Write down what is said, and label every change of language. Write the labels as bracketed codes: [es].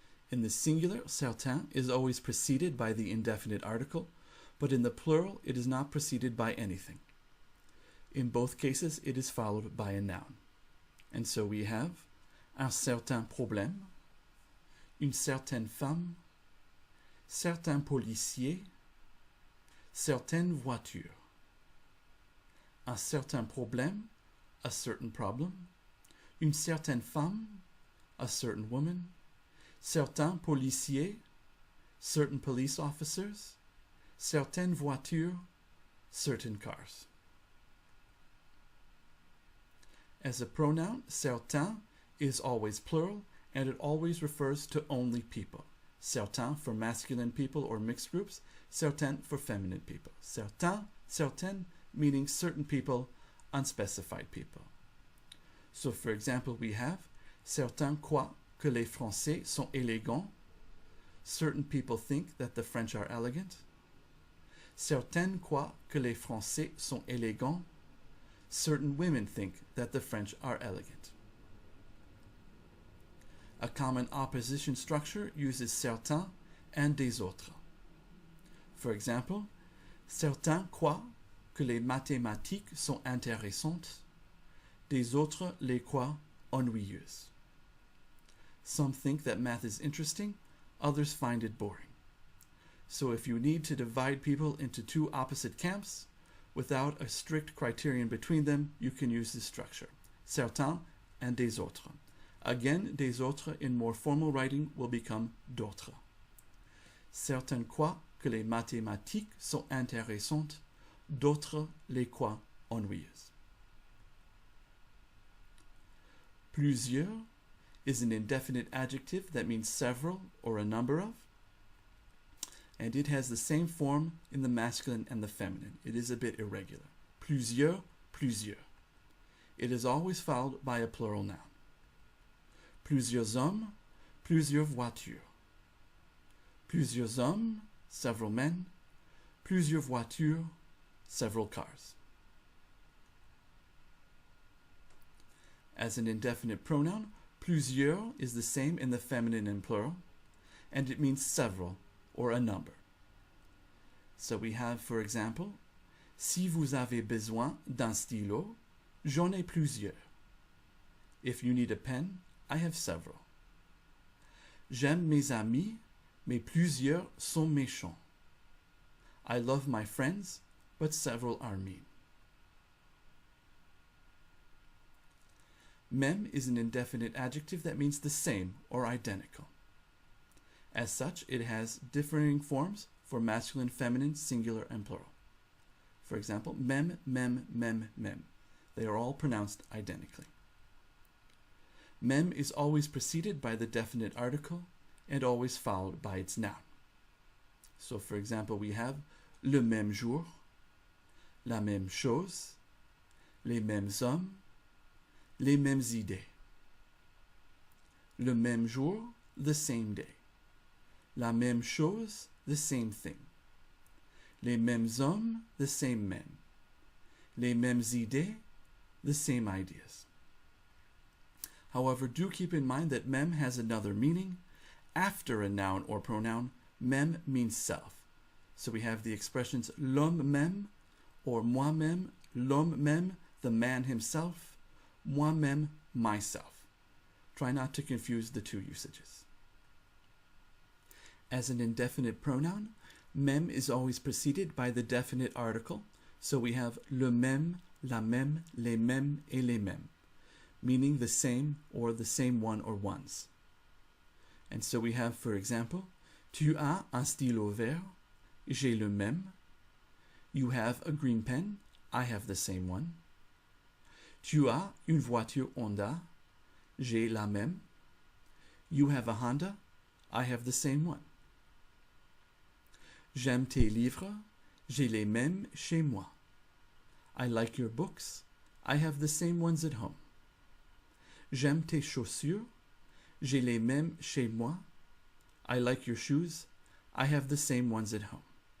[en] In the singular, certain is always preceded by the indefinite article, but in the plural, it is not preceded by anything. In both cases, it is followed by a noun. And so we have [fr] un certain problème, une certaine femme, certains policiers, certaines voitures. Un certain problème, [en] a certain problem, [fr] une certaine femme, [en] a certain woman, [fr] certains policiers, [en] certain police officers, [fr] certaines voitures, [en] certain cars. As a pronoun, certain is always plural, and it always refers to only people. Certain for masculine people or mixed groups, certain for feminine people. Certain, certaine, meaning certain people, unspecified people. So for example, we have [fr] certains croient que les Français sont élégants. [en] Certain people think that the French are elegant. [fr] Certaines croient que les Français sont élégants. [en] Certain women think that the French are elegant. A common opposition structure uses certains and des autres. For example, [fr] certains croient que les mathématiques sont intéressantes. Des autres les croient ennuyeuses. [en] Some think that math is interesting, others find it boring. So if you need to divide people into two opposite camps, without a strict criterion between them, you can use this structure. Certains and des autres. Again, des autres in more formal writing will become d'autres. [fr] Certains croient que les mathématiques sont intéressantes, d'autres les croient ennuyeuses. [en] Plusieurs is an indefinite adjective that means several or a number of, and it has the same form in the masculine and the feminine. It is a bit irregular. Plusieurs, plusieurs. It is always followed by a plural noun. [fr] Plusieurs hommes, plusieurs voitures. Plusieurs hommes, [en] several men. [fr] Plusieurs voitures, [en] several cars. As an indefinite pronoun, plusieurs is the same in the feminine and plural, and it means several or a number. So we have, for example, [fr] si vous avez besoin d'un stylo, j'en ai plusieurs. [en] If you need a pen, I have several. [fr] J'aime mes amis, mais plusieurs sont méchants. [en] I love my friends, but several are mean. Même is an indefinite adjective that means the same or identical. As such, it has differing forms for masculine, feminine, singular, and plural. For example, même, même, même, même. They are all pronounced identically. Même is always preceded by the definite article and always followed by its noun. So, for example, we have [fr] le même jour, la même chose, les mêmes hommes, les mêmes idées. Le même jour, [en] the same day. [fr] La même chose, [en] the same thing. [fr] Les mêmes hommes, [en] the same men. [fr] Les mêmes idées, [en] the same ideas. However, do keep in mind that même has another meaning. After a noun or pronoun, même means self. So we have the expressions [fr] l'homme même [en] or moi-même, l'homme même, the man himself, moi-même, myself. Try not to confuse the two usages. As an indefinite pronoun, même is always preceded by the definite article, so we have [fr] le même, la même, les mêmes, [en] et les mêmes, meaning the same or the same one or ones. And so we have, for example, [fr] tu as un stylo vert, j'ai le même. [en] You have a green pen, I have the same one. [fr] Tu as une voiture Honda, j'ai la même. [en] You have a Honda, I have the same one. [fr] J'aime tes livres, j'ai les mêmes chez moi. [en] I like your books, I have the same ones at home. [fr] J'aime tes chaussures, j'ai les mêmes chez moi. [en] I like your shoes, I have the same ones at home.